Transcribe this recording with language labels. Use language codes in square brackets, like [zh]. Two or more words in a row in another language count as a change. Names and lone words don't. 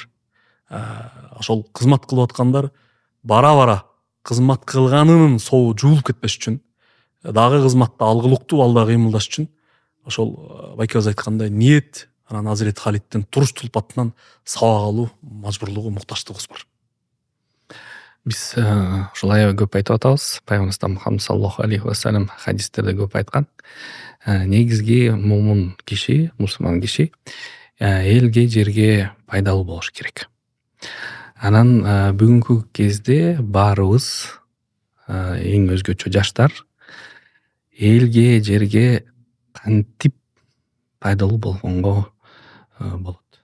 [ky] Ошол кызмат кылып аткандар бара-бара кызмат кылганынын сообу жуулуп кетпеш үчүн, дагы кызматта алгылыктуу алда кыймылдаш үчүн ошол байкебиз айткандай ниет, анан Азирети Халиддин туруш тулпатынан сабак алуу мажбурлугу, муктаждыгыбыз бар. Биз ушул аябай көп айтып атабыз. Пайгамбарыбыз Мухаммад [ar] صلى الله عليه وسلم [ky] хадистерде көп айткан. Негизги мумун киши, мусулман киши элге, жерге пайдалуу болуш керек. Анан бүгүнкү кезде баарыбыз эң өзгөчө жаштар элге, жерге кантип пайдалуу болгонго болот.